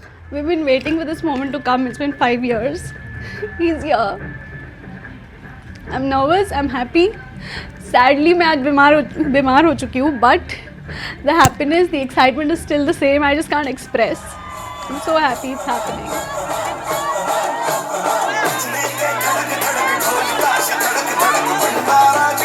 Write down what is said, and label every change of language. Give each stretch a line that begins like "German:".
English: We've been waiting for this moment to come. It's been 5 years. He's here. I'm nervous. I'm happy.
Hindi: Sadly, मैं आज बीमार हो चुकी हूँ.
English: But the happiness, the excitement is still the same. I just can't express. I'm so happy it's happening.